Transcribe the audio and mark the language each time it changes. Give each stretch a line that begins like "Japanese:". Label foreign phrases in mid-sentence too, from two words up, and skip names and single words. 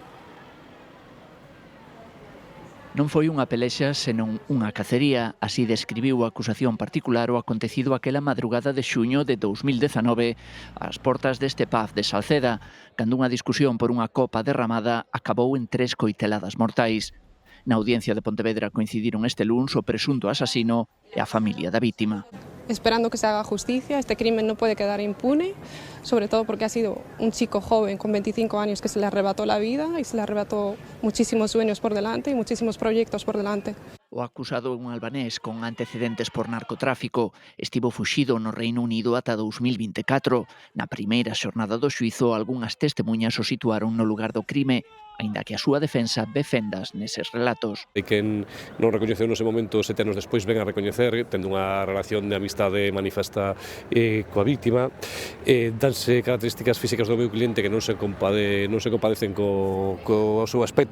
Galician: Non foi unha pelexa, senón unha cacería, así describiu a acusación particular o acontecido aquela madrugada de xuño de 2019 ás portas deste pub de Salceda, cando unha discusión por unha copa derramada acabou en 3 coiteladas mortais. Na audiencia de Pontevedra coincidiron este luns o presunto asasino e a familia da vítima.
Spanish: Esperando que se haga justicia, este crimen no puede quedar impune, sobre todo porque ha sido un chico joven con 25 años que se le arrebató la vida y se le arrebató muchísimos sueños por delante y muchísimos proyectos por delante.
Galician: O acusado é un albanés con antecedentes por narcotráfico. Estivo fuxido no Reino Unido ata 2024. Na primeira xornada do xuízo, algunhas testemuñas o situaron no lugar do crime, aínda que a súa defensa ve fendas neses relatos. E quen non recoñeceu nese momento 7 anos despois ven a recoñecer, tendo unha relación de amistade manifesta coa vítima, danse características físicas do meu cliente que non se compadecen co seu aspecto.